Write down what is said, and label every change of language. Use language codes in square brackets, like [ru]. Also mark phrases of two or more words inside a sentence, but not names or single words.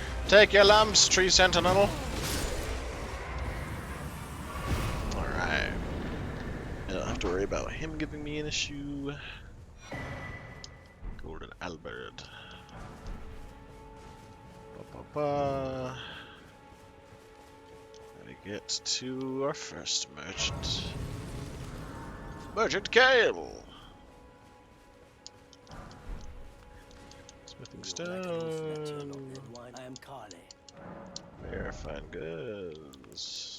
[en] Take your lumps, tree sentinel. Alright. I don't have to worry about him giving me an issue. Golden Albert. Ba-ba-ba. Gotta get to our first merchant. Merchant Kale! Smithing stone. I am Carly. Rare fine goods.